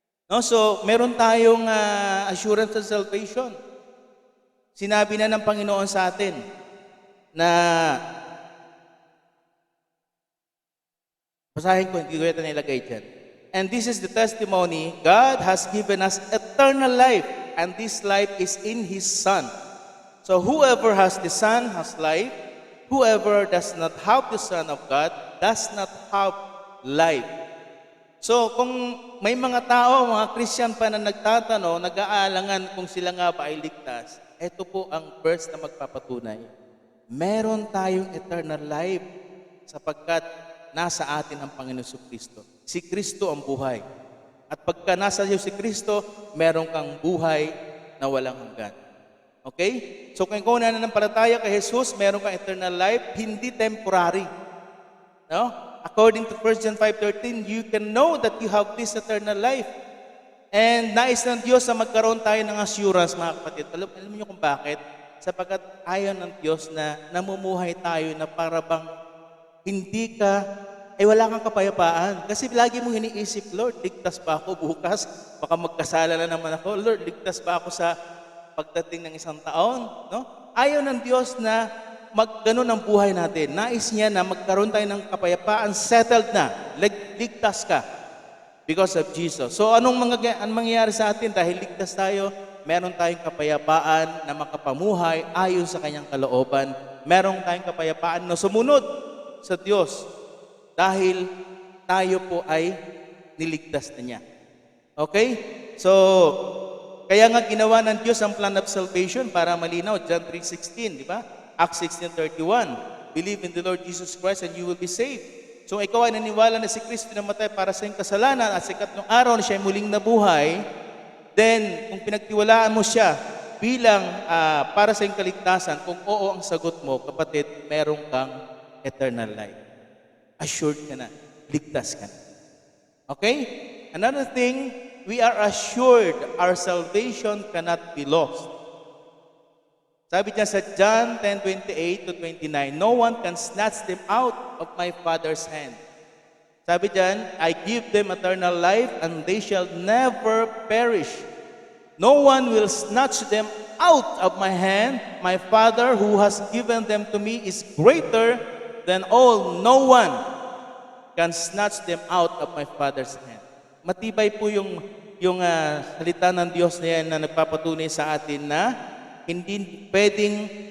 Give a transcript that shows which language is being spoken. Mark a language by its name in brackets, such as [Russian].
[Filipino] No, so, meron tayong [English] assurance of salvation. [Filipino] Sinabi na ng Panginoon sa atin na, basahin ko, hindi ko ito nilagay dyan. [English] And this is the testimony, God has given us eternal life, and this life is in His Son. So, whoever has the Son has life. Whoever does not have the Son of God does not have life. [Filipino] So, kung may mga tao, mga Christian pa na nagtatanong, nag-aalangan kung sila nga ba ay ligtas, ito po ang verse na magpapatunay. Meron tayong eternal life sapagkat nasa atin ang Panginoon Kristo. Si Kristo ang buhay. At pagka nasa iyo si Kristo, meron kang buhay na walang hanggan. Okay? So, kung ikaw nananampalataya kay Jesus, meron kang eternal life, hindi temporary. No? [English] According to 1 John 5:13, you can know that you have this eternal life. [Filipino] And nais ng Diyos na magkaroon tayo ng assurance, mga kapatid. Alam niyo kung bakit? Sapagkat ayaw ng Diyos na namumuhay tayo na para bang hindi ka, wala kang kapayapaan. Kasi lagi mong iniisip, Lord, ligtas ba ako bukas? Baka magkasala na naman ako. Lord, ligtas ba ako sa pagdating ng isang taon? No? Ayaw ng Diyos na ganun ang buhay natin. Nais niya na magkaroon tayo ng kapayapaan, settled na, ligtas ka [English] because of Jesus. [Filipino] So anong mangyayari sa atin dahil ligtas tayo? Meron tayong kapayapaan na makapamuhay ayon sa kanyang kalooban. Meron tayong kapayapaan na sumunod sa Diyos dahil tayo po ay niligtas na niya. Okay? So, kaya nga ginawa ng Diyos ang [English] plan of salvation [Filipino] para malinaw. John 3:16, di ba? [English] Acts 16:31, believe in the Lord Jesus Christ and you will be saved. [Filipino] So ikaw ay naniwala na si Kristo namatay para sa iyong kasalanan at sa ikatlong araw na siya ay muling nabuhay, then kung pinagtiwalaan mo siya bilang para sa iyong kaligtasan, kung oo ang sagot mo, kapatid, meron kang eternal life. Assured ka na, ligtas ka na. Okay? [English] Another thing, we are assured our salvation cannot be lost. [Filipino] Sabi niya sa [English] John 10:28-29, no one can snatch them out of my Father's hand. [Filipino] Sabi diyan, [English] I give them eternal life and they shall never perish. No one will snatch them out of my hand. My Father who has given them to me is greater than all. No one can snatch them out of my Father's hand. [Filipino] Matibay po yung salita ng Diyos na yan na nagpapatunay sa atin na hindi pwedeng